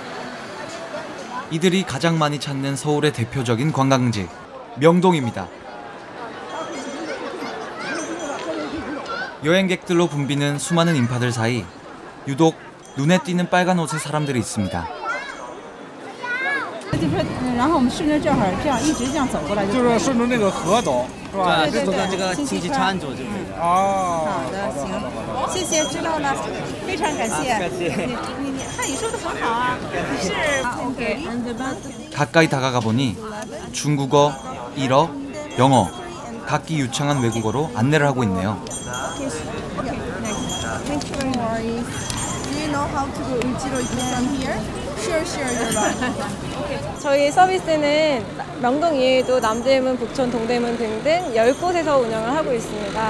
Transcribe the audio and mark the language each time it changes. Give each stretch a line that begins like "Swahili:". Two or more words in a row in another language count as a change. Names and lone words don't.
Korean: 이들이 가장 많이 찾는 서울의 대표적인 관광지 명동입니다. 여행객들로 붐비는 수많은 인파들 사이 유독 눈에 띄는 빨간 옷의 사람들이 있습니다.
Chinese: 然后我们顺着这儿这样一直这样走过来，就是顺着那个河走，是吧？对，走到这个亲戚川走就可以了。哦，好的，行，谢谢，知道了，非常感谢。你汉语说得很好啊，是 OK。
Korean: 가까이 다가가 보니 중국어, 일어, 영어 각기 유창한 외국어로 안내를 하고 있네요. 저희 서비스는 명동 이외에도 남대문, 북촌, 동대문 등등 10곳에서 운영을 하고 있습니다.